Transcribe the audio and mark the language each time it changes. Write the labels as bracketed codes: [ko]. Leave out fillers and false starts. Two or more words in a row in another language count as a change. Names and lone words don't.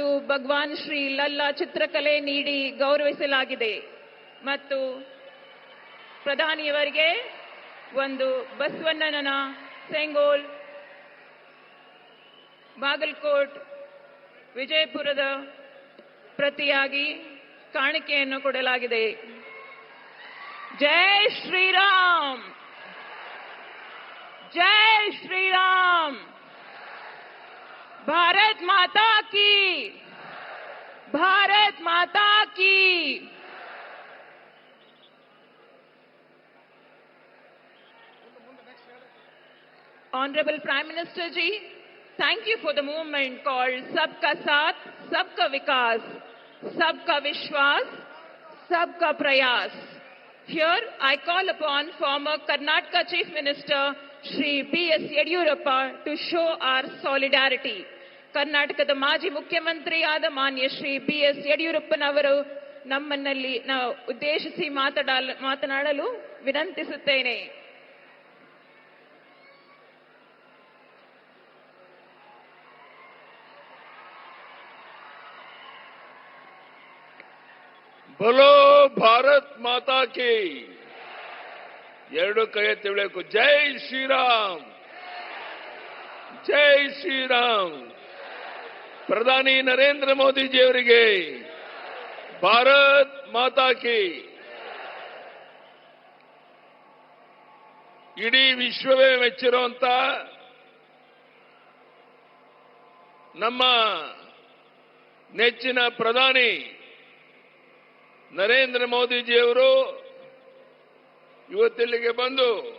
[kn] ಭಗವಾನ್ ಶ್ರೀ ಲಲ್ಲಾ ಚಿತ್ರಕಲೆ ನೀಡಿ ಗೌರವಿಸಲಾಗಿದೆ ಮತ್ತು ಪ್ರಧಾನಿಯವರಿಗೆ ಒಂದು ಬಸವಣ್ಣನ ಸೆಂಗೋಲ್ ಬಾಗಲಕೋಟ್ ವಿಜಯಪುರದ ಪ್ರತಿಯಾಗಿ ಕಾಣಿಕೆಯನ್ನು ಕೊಡಲಾಗಿದೆ. [hi] जय श्रीराम, जय श्रीराम, भारत माता की, भारत माता की. [en] Honorable Prime Minister ji, thank you for the movement called [hi] सबका साथ, सबका विकास, सबका विश्वास, सबका प्रयास. [en] Here I call upon former Karnataka Chief Minister Shri B.S. Yediyurappa to show our solidarity. [kn] ಕರ್ನಾಟಕದ ಮಾಜಿ ಮುಖ್ಯಮಂತ್ರಿಯಾದ ಮಾನ್ಯ ಶ್ರೀ B.S. ಯಡಿಯೂರಪ್ಪನವರು ನಮ್ಮನ್ನಲ್ಲಿ ಉದ್ದೇಶಿಸಿ ಮಾತನಾಡಲು ವಿನಂತಿಸುತ್ತೇನೆ. [hi] बोलो भारत माता की. [kn] ಎರಡು ಕೈ ಎತ್ತಿ ಹೇಳಬೇಕು. [hi] जय श्रीराम, जय श्रीराम. [kn] ಪ್ರಧಾನಿ ನರೇಂದ್ರ ಮೋದಿಜಿ ಅವರಿಗೆ [hi] भारत माता की. [kn] ಇಡೀ ವಿಶ್ವವೇ ಮೆಚ್ಚಿರುವಂತ ನಮ್ಮ ನೆಚ್ಚಿನ ಪ್ರಧಾನಿ ನರೇಂದ್ರ ಮೋದಿಜಿಯವರು ಇವತ್ತಿಲ್ಲಿಗೆ ಬಂದು